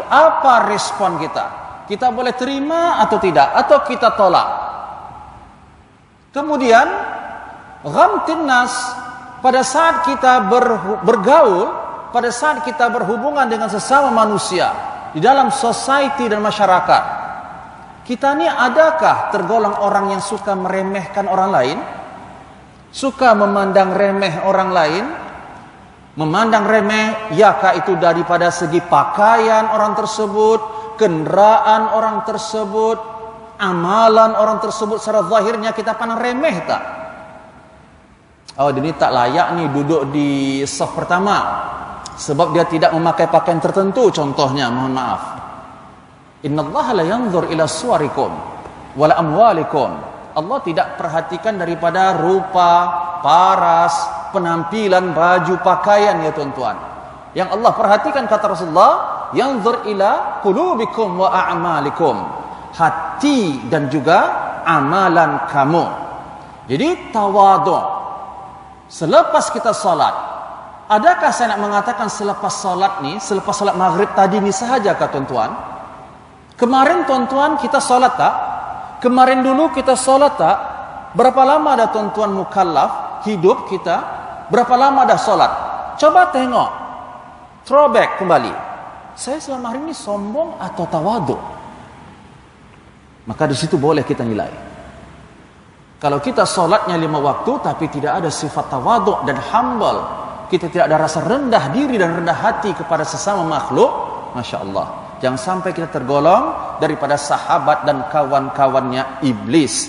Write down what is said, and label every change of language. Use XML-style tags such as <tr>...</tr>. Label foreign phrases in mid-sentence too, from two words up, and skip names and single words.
<ms>Apa respon kita? Kita boleh terima atau tidak? Atau kita tolak? Kemudian</ms> <ar>غمط الناس,</ar> <ms>pada saat kita bergaul, pada saat kita berhubungan dengan sesama manusia di dalam society dan masyarakat, kita ni adakah tergolong orang yang suka meremehkan orang lain? Suka memandang remeh orang lain? Memandang remeh, yakah itu daripada segi pakaian orang tersebut, kenderaan orang tersebut, amalan orang tersebut secara zahirnya kita pandang remeh tak? Oh, dia ni tak layak ni duduk di saf pertama sebab dia tidak memakai pakaian tertentu, contohnya, mohon maaf.</ms> <ar>إن الله لا ينظر إلى صوركم ولا أموالكم.</ar> <ms>Allah tidak perhatikan daripada rupa, paras, penampilan, baju, pakaian ya tuan-tuan. Yang Allah perhatikan, kata Rasulullah,</ms> <ar>ينظر إلى قلوبكم وأعمالكم.</ar> <ms>Hati dan juga amalan kamu. Jadi tawadhu. Selepas kita salat, adakah saya nak mengatakan selepas salat ni, selepas salat maghrib tadi ni sahaja kah tuan-tuan? Kemarin tuan-tuan kita salat tak? Kemarin dulu kita salat tak? Berapa lama dah tuan-tuan mukallaf hidup kita? Berapa lama dah salat? Coba tengok. Throwback kembali. Saya selama hari ini sombong atau tawadhu? Maka di situ boleh kita nilai. Kalau kita solatnya 5 waktu tapi tidak ada sifat tawaduk dan humble, kita tidak ada rasa rendah diri dan rendah hati kepada sesama makhluk,</ms> <ar>ما شاء الله,</ar> <ms>jangan sampai kita tergolong daripada sahabat dan kawan-kawannya iblis.</ms>